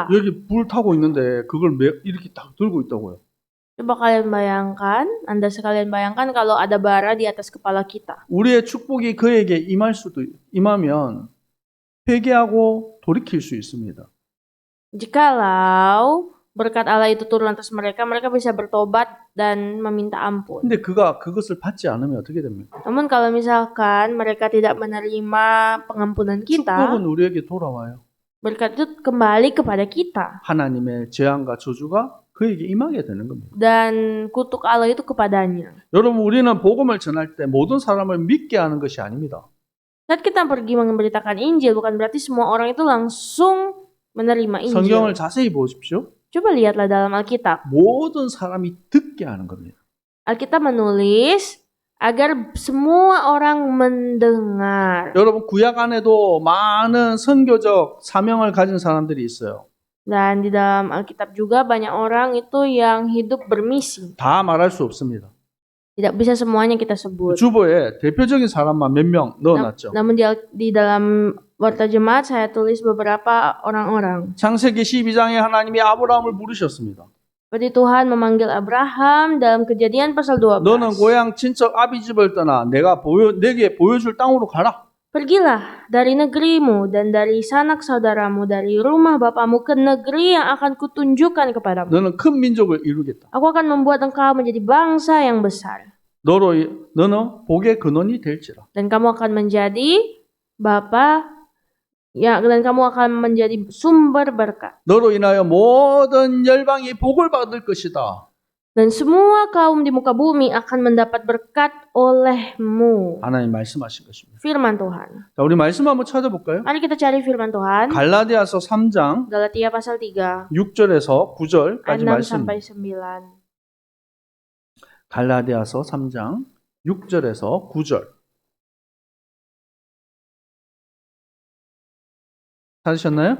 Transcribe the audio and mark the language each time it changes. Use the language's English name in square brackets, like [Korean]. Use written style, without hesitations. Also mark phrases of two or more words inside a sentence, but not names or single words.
[Korean] 여기 불 타고 있는데 그걸 이렇게 딱 들고 있다고요. [Indonesian] Coba kalian bayangkan, Anda sekalian bayangkan kalau ada bara di atas kepala kita. [Korean] 우리의 축복이 그에게 임하면 회개하고 돌이킬 수 있습니다. [Indonesian] Jikalau berkat Allah itu turun atas mereka, mereka bisa bertobat dan meminta ampun. [Korean] 근데 그가 그것을 받지 않으면 어떻게 됩니까? [Indonesian] Namun kalau misalkan mereka tidak menerima pengampunan kita, [Korean] 축복은 우리에게 돌아와요. [Indonesian] berkat itu kembali kepada kita. [Korean] 하나님의 재앙과 저주가 그에게 임하게 되는 겁니다. [Indonesian] Dan kutuk Allah itu kepadanya. [Korean] 여러분 우리는 복음을 전할 때 모든 사람을 믿게 하는 것이 아닙니다. [Indonesian] Saat kita pergi memberitakan Injil, bukan berarti semua orang itu langsung menerima Injil. [Korean] 성경을 자세히 보십시오. [Indonesian] Coba lihatlah dalam Alkitab. [Korean] 모든 사람이 듣게 하는 겁니다. [Indonesian] Alkitab menulis agar semua orang mendengar. [Korean] 여러분 구약 안에도 많은 선교적 사명을 가진 사람들이 있어요. [Indonesian] Dan di dalam Alkitab juga banyak orang itu yang hidup bermisi. [Korean] 다 말할 수 없습니다. [Indonesian] Tidak bisa semuanya kita sebut. [Korean] 주보에 대표적인 사람만 몇 명 넣어놨죠. [Indonesian] Namun di dalam warta jemaat saya tulis beberapa orang-orang. [Korean] 창세기 12장에 하나님이 아브라함을 부르셨습니다. [Indonesian] Seperti Tuhan memanggil Abraham dalam Kejadian pasal 12. [Korean] 너는 고향 친척 아비 집을 떠나 내게 보여줄 땅으로 가라. [Indonesian] Pergilah dari negerimu dan dari sanak saudaramu, dari rumah bapamu ke negeri yang akan kutunjukkan kepadamu. [Korean] 너는 큰 민족을 이루겠다. [Indonesian] Aku akan membuat engkau menjadi bangsa yang besar. [Korean] 너는 복의 근원이 될지라. [Indonesian] Dan kamu akan menjadi bapa ya, dan kamu akan menjadi sumber berkat. [Korean] 너로 인하여 모든 열방이 복을 받을 것이다. [Indonesian] Dan semua kaum di muka bumi akan mendapat berkat olehmu. [Korean] 하나님 말씀하신 것입니다. [Indonesian] Firman Tuhan. [Korean] 자, 우리 말씀 한번 찾아볼까요? [Indonesian] Mari kita cari firman Tuhan. [Korean] 갈라디아서 3장 [Indonesian] Galatia pasal 3 [Korean] 6절에서 9절까지 [Indonesian] ayat 6 [Korean] 말씀. [Indonesian] sampai 9. [Korean] 갈라디아서 3장 6절에서 9절. 찾으셨나요?